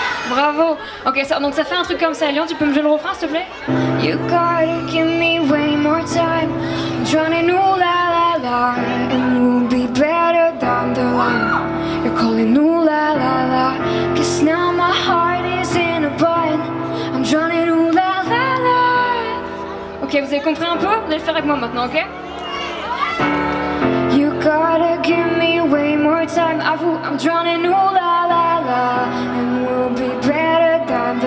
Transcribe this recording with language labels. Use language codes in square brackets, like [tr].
[fr] Bravo. Ok, donc ça fait un truc comme ça. Léon, tu peux me jouer le refrain, s'il te plaît? [en] You gotta give me way more time. I'm drowning, ooh la la la, and we'll be better down the line. You're calling, ooh la la la, 'cause now my heart is in a bind. I'm drowning, ooh la la la. [fr] Ok, vous avez compris un peu? Vous allez le faire avec moi maintenant, ok? [en] You gotta give me way more time. Avoue, I'm drowning, ooh la la la, and we'll be better down